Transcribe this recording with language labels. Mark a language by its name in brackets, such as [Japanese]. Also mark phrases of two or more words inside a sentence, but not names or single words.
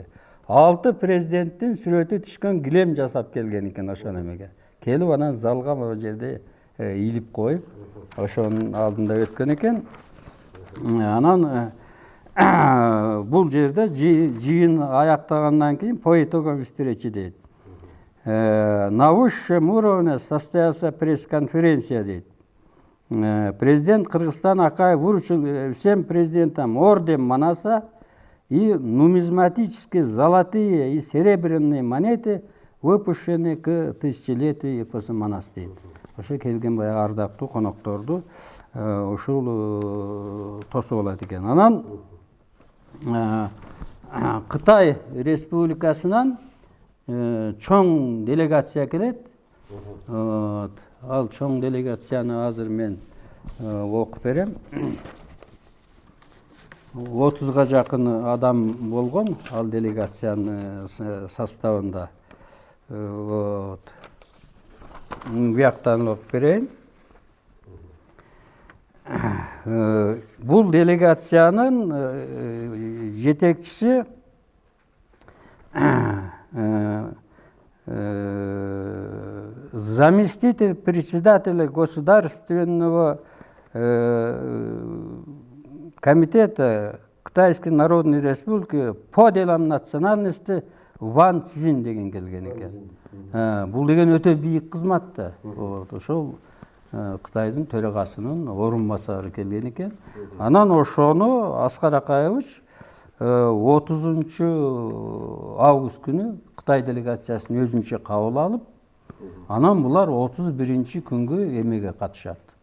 [Kyrgyz] 6 президенттин сүрөтү түшкөн килем жасап келген экен ошол эмеге. Келип анан залга могу жерде ийилип коюп, ошонун алдында өткөн экен. Анан бул жерде жыйын аяктагандан кийин [Russian] по итогам встречи [Kyrgyz] дейт. [Russian] На высшем уровне состоялся пресс-конференция дейт. Президент Кыргызстана Акаев вручил всем президентам орден Манаса и нумизматические золотые и серебряные монеты, выпущенные к тысячелетию эпосу Манас дейт. [Kyrgyz] Ошо келген баягы ардактуу конокторду ушул тосуп алат экен. Анан Кытай Республикасынан чоң делегация келет. Ал чоң делегацияны азыр мен окуп берем. 30-га жакын адам болгон ал делегациянын составында. Бияктан окуп берейин. Бул делегациянын жетекчиси [Russian] заместитель председателя Государственного комитета Кытайской Народной Республики по делам национальности Ван Цзин [Kyrgyz] деген келген экен. Бул деген өтө бийик кызмат да. Ошол Кытайдын төрагасынын орун басары келген экен. Анан ошону Аскар Акаевич 30 август күнү Кытай делегациясын өзүнчө кабыл алып, анан булар 31 күнгө эмеге катышат.